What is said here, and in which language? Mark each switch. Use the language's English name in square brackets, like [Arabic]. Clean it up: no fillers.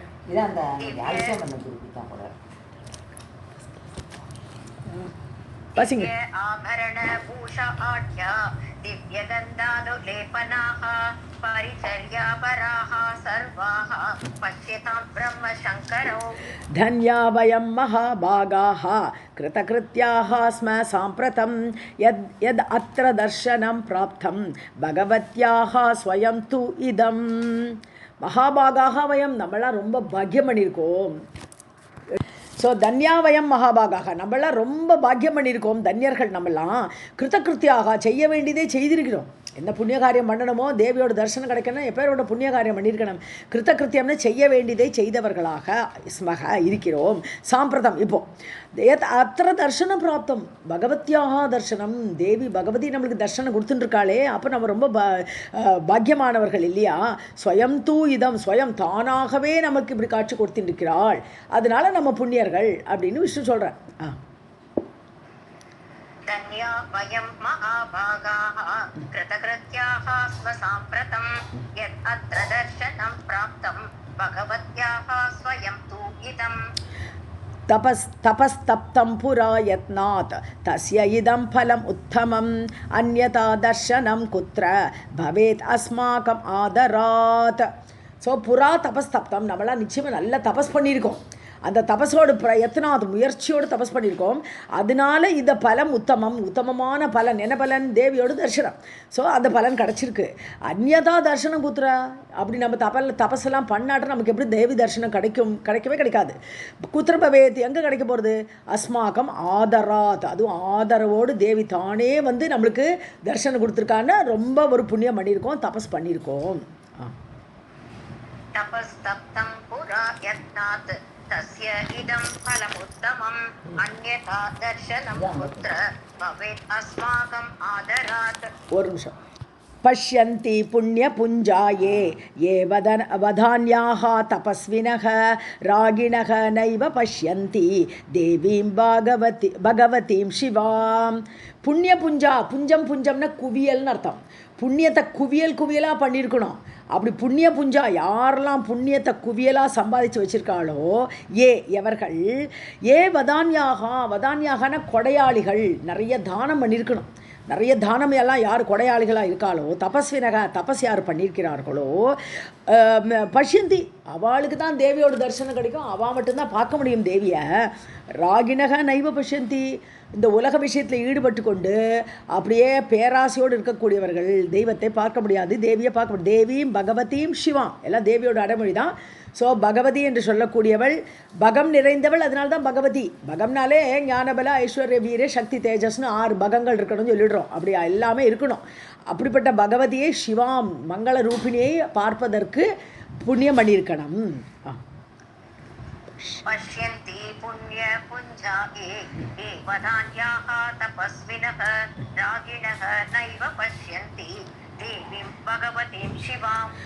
[Tamil] இதான் அந்த அரிசியம் பண்ண குறிப்பிட்டான் போல. வாசிங்க. [Sanskrit] ஆபரண பூஷ ஆட்யா திவ்ய கந்தானுலேபனாஹ பரிச்சர்யாபராஹ சர்வாஹ பஷ்யதாம் பிரம்ம சங்கரோ. धन्या वयं महाभागाः कृतकृत्याः स्म साम्प्रतं यद् अत्र दर्शनं प्राप्तं भगवत्याः स्वयं तु इदं. மகாபாகாக வயம் [Tamil] நம்மளாம் ரொம்ப பாக்கியம் பண்ணியிருக்கோம். ஸோ [Sanskrit] தன்யாவயம் மகாபாகாக [Tamil] நம்மளாம் ரொம்ப பாக்கியம் பண்ணியிருக்கோம். தன்யர்கள் நம்மளாம் கிருத்தகிருத்தியாக செய்ய வேண்டியதே செய்திருக்கிறோம். என்ன புண்ணிய காரியம் பண்ணணுமோ, தேவியோட தரிசனம் கிடைக்கணும், எப்பேரோட புண்ணிய காரியம் பண்ணியிருக்கணும். கிருத்தகிருத்தியம்னு செய்ய வேண்டியதை செய்தவர்களாக ஸ்மக இருக்கிறோம். [Sanskrit] சாம்பிரதம் இப்போ அத்திர தர்சனம் பிராப்தம் பகவத்யாக தர்சனம். [Tamil] தேவி பகவதி நம்மளுக்கு தர்சனம் கொடுத்துட்டுருக்காளே, அப்போ நம்ம ரொம்ப பாக்கியமானவர்கள் இல்லையா? [Sanskrit] ஸ்வயம் தூ இதம், [Tamil] ஸ்வயம் தானாகவே நமக்கு இப்படி காட்சி கொடுத்துட்டுருக்கிறாள், அதனால நம்ம புண்ணியர்கள் அப்படின்னு விஷ்ணு சொல்கிறேன். [Sanskrit] धन्या वयं महाभागाः कृतकृत्याः स्म साम्प्रतं यत् अत्र दर्शनं प्राप्तं भगवत्याः स्वयं तु इदम्. तपस्तप्तं पुरा यत्नात् तस्य इदं फलम् उत्तमम् अन्यथा दर्शनं कुत्र भवेत् अस्माकम् आदरात्. [Tamil] ஸோ புறா தபஸ்தப்தம், நம்மளாம் நிச்சயமாக நல்ல தபஸ் பண்ணியிருக்கோம். அந்த தபஸோடு பிரயத்னம், அது முயற்சியோடு தபஸ் பண்ணியிருக்கோம். அதனால இந்த பலம் உத்தமமான பலன். என்ன பலன்? தேவியோட தரிசனம். ஸோ அந்த பலன் கிடச்சிருக்கு. [Sanskrit] அந்யதா தர்சனம் குத்ரா, [Tamil] அப்படி நம்ம தபஸெல்லாம் பண்ணாட்ட நமக்கு எப்படி தேவி தரிசனம் கிடைக்கவே கிடைக்காது. குத்திர பவேத், எங்கே கிடைக்க போகிறது? [Sanskrit] அஸ்மாக்கம் ஆதராத், [Tamil] அதுவும் ஆதரவோடு தேவி தானே வந்து நம்மளுக்கு தரிசனம் கொடுத்துருக்கான்னு ரொம்ப ஒரு புண்ணியம் பண்ணியிருக்கோம், தபஸ் பண்ணியிருக்கோம். [Sanskrit] तपस्तप्तं पुरा यत्नात् तस्य इदं फलमुत्तमम् अन्यथा दर्शनं कुत्र भवेत् अस्माकम् आदरात्. [Tamil] ஒரு நிமிஷம். [Sanskrit] पश्यन्ति पुण्यपुञ्जाये ये वदान्याः तपस्विनः रागिणः नैव पश्यन्ति देवीं भगवतीं शिवां. [Tamil] புண்ணியபுஞ்சா, புஞ்சம்னா குவியல்னு அர்த்தம். புண்ணியத்தை குவியலாக பண்ணியிருக்கணும். அப்படி புண்ணிய புஞ்சா யாரெல்லாம் புண்ணியத்தை குவியலாக சம்பாதிச்சு வச்சுருக்காளோ, எவர்கள் வதான்யாகனா கொடையாளிகள், நிறைய தானம் பண்ணியிருக்கணும். நிறைய தானம் எல்லாம் யார் கொடையாளிகளாக இருக்காளோ, தபஸ் யார் பண்ணியிருக்கிறார்களோ, பஷ்யந்தி, அவளுக்கு தான் தேவியோட தரிசனம் கிடைக்கும், அவள் மட்டும்தான் பார்க்க முடியும் தேவியை. [Sanskrit] ராகிணக நைவ பஷ்யந்தி, [Tamil] இந்த உலக விஷயத்தில் ஈடுபட்டு கொண்டு அப்படியே பேராசையோடு இருக்கக்கூடியவர்கள் தெய்வத்தை பார்க்க முடியாது, தேவியை பார்க்க முடியாது. தேவியும் பகவதியும் சிவாம் எல்லாம் தேவியோட அடைமொழி தான். ஸோ பகவதி என்று சொல்லக்கூடியவள் பகம் நிறைந்தவள், அதனால தான் பகவதி. பகம்னாலே ஞானபல ஐஸ்வர்ய வீர சக்தி தேஜஸ்னு 6 பகங்கள் இருக்கணும்னு சொல்லிடுறோம். அப்படி எல்லாமே இருக்கணும். அப்படிப்பட்ட பகவதியை சிவாம் மங்கள ரூபிணியை பார்ப்பதற்கு புண்ணியம் பண்ணியிருக்கணும். [Sanskrit] पश्यन्ति पुण्यपुञ्जाये ये वदान्याः तपस्विनः रागिणः नैव पश्यन्ति देवीं भगवतीं शिवां.